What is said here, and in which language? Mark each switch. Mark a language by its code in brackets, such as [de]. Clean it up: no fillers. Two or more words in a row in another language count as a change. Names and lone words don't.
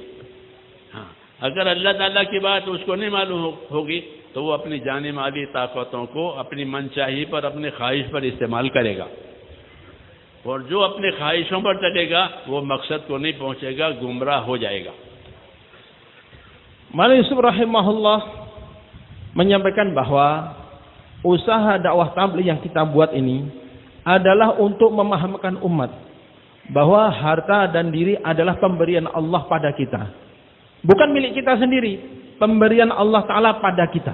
[hi] हाँ, अगर अल्लाह ताला की बात उसको नहीं मालूम होगी तो वो अपनी जानी माली ताकतों को अपनी मनचाही पर, अपनी ख्वाहिश पर इस्तेमाल करेगा। और जो अपनी ख्वाहिशों पर चलेगा वो मकसद को नहीं पहुंचेगा, गुमराह हो जाएगा। [id] Maulana Yusuf rahimahullah menyampaikan bahwa usaha dakwah tabligh yang kita buat ini adalah untuk memahamkan umat bahwa harta dan diri adalah pemberian Allah pada kita. Bukan milik kita sendiri, pemberian Allah Ta'ala pada kita.